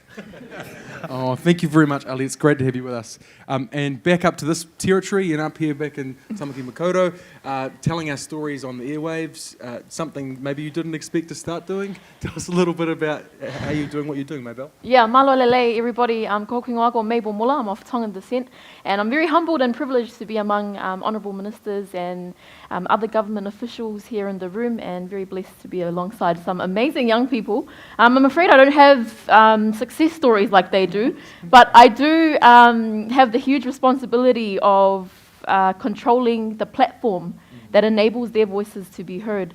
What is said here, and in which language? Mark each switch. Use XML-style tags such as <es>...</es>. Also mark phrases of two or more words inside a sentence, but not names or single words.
<en>Oh, thank you very much, Ali. It's great to have you with us. And back up to this territory and up here back in Tamaki Makaurau, telling our stories on the airwaves, something maybe you didn't expect to start doing. Tell us a little bit about how you're doing what you're doing, Mabel. Yeah,</en> <to>malo lele,</to> <en>everybody.</en> <to>Ko Kinga ko Mabel Muller.</to> <en>I'm of Tongan descent, and I'm very humbled and privileged to be among honourable ministers and other government officials here in the room, and very blessed to be alongside some amazing young people. I'm afraid I don't have success stories like they do, but I do have the huge responsibility of controlling the platform that enables their voices to be heard.</en>